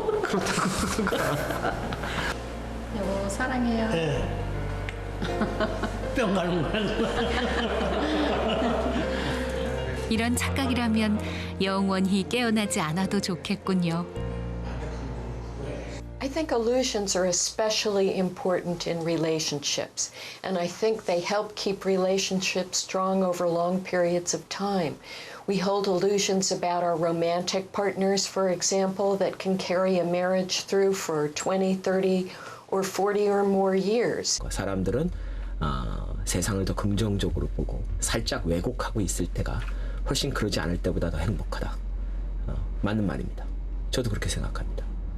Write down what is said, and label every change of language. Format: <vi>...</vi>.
<ko>여보 사랑해요. 네. 뿅 가는 거야. 이런 착각이라면 영원히 깨어나지 않아도 좋겠군요.</ko> <en>I think illusions are especially important in relationships, and I think they help keep relationships strong over long periods of time. We hold illusions about our romantic partners, for example, that can carry a marriage through for 20, 30, or 40 or more years.</en> <ko>사람들은 세상을 더 긍정적으로 보고 살짝 왜곡하고 있을 때가 훨씬 그러지 않을 때보다 더 행복하다. 맞는 말입니다. 저도 그렇게 생각합니다.</ko>